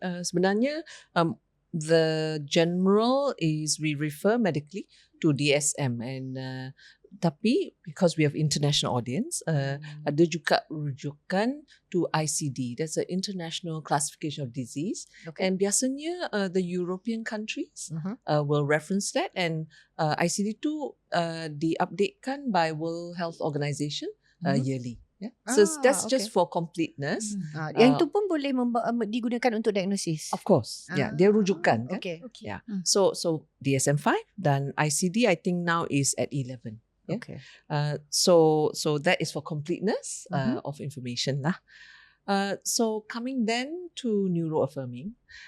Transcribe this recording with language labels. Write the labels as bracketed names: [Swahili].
[Malay] Sebenarnya, [English] the general is we refer medically to DSM, and [Malay] tapi [English] because we have international audience, [Malay] ada juga rujukan [English] to ICD. That's the International Classification of Disease. Okay. And [Malay] biasanya [English] the European countries will reference that, and ICD [Malay] tu diupdatekan [English] by World Health Organization yearly. Yeah. So that's just for completeness. [Malay] Yang tu pun boleh digunakan untuk diagnosis. [English] Of course. Yeah, [Malay] dia rujukan kan. [English] Okay. Yeah. So DSM-5 dan ICD I think now is at 11. Yeah? Okay. So that is for completeness of information lah. So coming then to neuroaffirming.